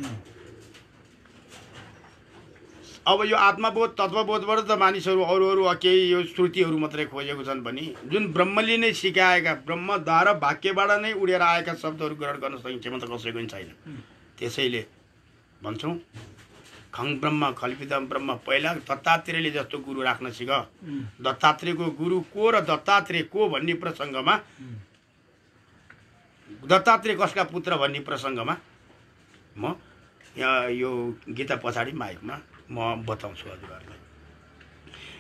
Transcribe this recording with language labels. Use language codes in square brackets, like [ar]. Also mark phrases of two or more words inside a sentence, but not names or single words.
[ne] अब यो आत्मबोध तत्त्वबोधबाट त मानिसहरू अरू केही यो श्रुतिहरू मात्रै खोजेको छन् भने जुन ब्रह्मले नै सिकाएका, ब्रह्मद्वारा वाक्यबाट नै उडेर आएका शब्दहरू ग्रहण गर्न सक्ने क्षमता कसैको पनि छैन। त्यसैले भन्छौँ [sa] खङ ब्रह्म कल्पितम ब्रह्म। [ne] पहिला दत्तात्रेयले जस्तो गुरु राख्न सिक। दत्तात्रेयको गुरु को र दत्तात्रेय को भन्ने प्रसङ्गमा, दत्तात्रेय कसका पुत्र भन्ने प्रसङ्गमा म यहाँ यो गीता पछाडि माइकमा म बताउँछु हजुरहरूलाई।